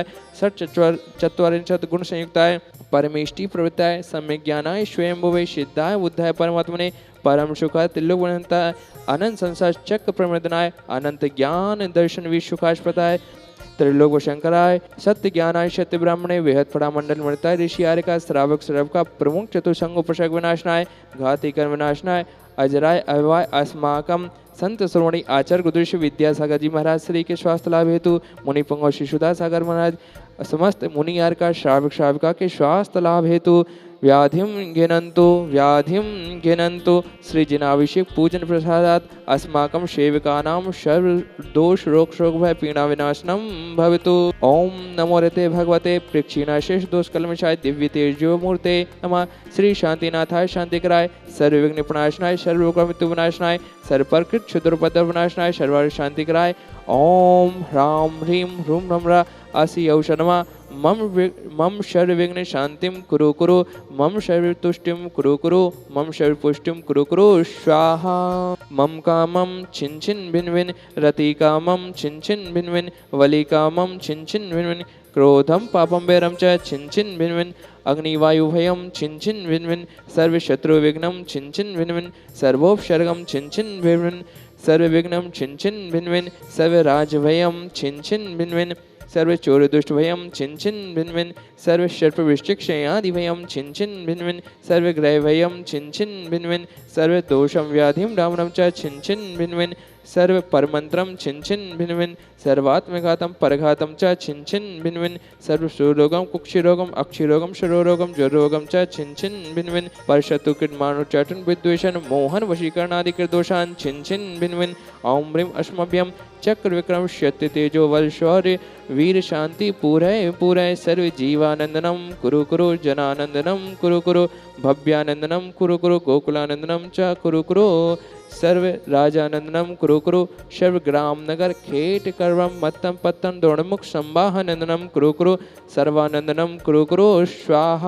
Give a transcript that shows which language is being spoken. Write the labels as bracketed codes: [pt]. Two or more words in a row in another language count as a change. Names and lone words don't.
[sa] षट चत्वारिंशत् गुण संयुक्ताय परमेष्टि प्रवृत्ताय सम्यक ज्ञानाय स्वयंभुवे सिद्धाय बुद्धाय परमात्मने परम सुखाय त्रिलोकवनंताय अनंत संसार चक्र प्रमदनाय अनंत ज्ञान दर्शन विश्वकाशप्रदाय त्रिलोक शंकराय सत्य ज्ञानाय सत्य ब्राह्मणे वेहद फड़ा मंडल मणिताय ऋषि आर्य का श्रावक श्रव का प्रमुख चतुर्संग उपशक विनाशनाय घाती कर्म विनाशनाय अजराय अभवाय अस्माकम संत श्रोमणी आचार्य गुरुश्री विद्यासागर [hi] जी महाराज श्री के स्वास्थ्य लाभ हेतु [sa] मुनि पुंगव शिशुदा सागर महाराज समस्त मुनि आर्य का श्रावक श्राविका [hi] के स्वास्थ्य लाभ हेतु [sa] व्याधिम घिनंतु श्री जिनाभिषेक पूजन प्रसादात अस्माकं सेवकानां सर्व दोष रोग शोक भय पीड़ा विनाशनम भवतु। ओम नमो ऋते भगवते प्रक्षीणाशेष दोष कलमशाय दिव्य तेजो मूर्ते नमः। श्री शांतिनाथाय शांतिकराय सर्वविघ्न निपुणाशनाय सर्वमृत्यु विनाशनाय सर्वप्रकृत क्षुद्रोपद्रव विनाशनाय सर्वार्थ शांतिकराय ओम ह्रां ह्रीं ह्रूं ह्रम्रा असि औषधमा मम सर्वविघ्न शांतिं कुरु कुरु मम सर्वतुष्टिं कुरु कुरु मम सर्वपुष्टिं कुरु कुरु स्वाहा। मम कामं छिन छिन भिन भिन रति कामं छिन छिन भिन भिन वली कामं छिन छिन भिन भिन क्रोधम पापम वैरम च छिन छिन भिन भिन अग्निवायु भयम छिन छिन भिन भिन सर्वशत्रु विघ्नं छिन छिन भिन भिन सर्वोपसर्गम छिन छिन भिन भिन सर्वविघ्नं छिन छिन भिन भिन सर्वराजभयम छिन छिन भिन भिन सर्व चोर दुष्ट भयम छिन छिन भिन भिन सर्व सर्प विष्टिक्षयादि भयम छिन छिन भिन भिन सर्व ग्रह भयम छिन छिन भिन भिन सर्व दोषम व्याधिम डामनम च छिन छिन भिन भिन सर्व परमंत्रम छिन छिन भिन भिन सर्वात्मघातम परघातम च छिन छिन भिन भिन सर्व सुरोगम कुक्षिरोगम अक्षिरोगम शरोरोगम ज्वरोगम च छिन छिन भिन भिन परशत्रु कृतमानु चाटन विद्वेषण मोहन वशीकरण आदि कृदोषान छिन छिन भिन भिन ओम ह्रीं अश्मभ्यम चक्र विक्रम शक्ति तेजो बल शौर्य वीर शांति पूरय पूरय सर्व जीवानंदनम कुरु कुरु जनानंदनम कुरु कुरु भव्यानंदनम कुरु कुरु गोकुलानंदनम च कुरु कुरु सर्व राजानंदनम कुरु कुरु सर्व ग्राम नगर खेट कर्वम मत्तम पत्तम द्रोणमुख संवाहनंदनम कुरु कुरु सर्वानंदनम कुरु कुरु स्वाहा।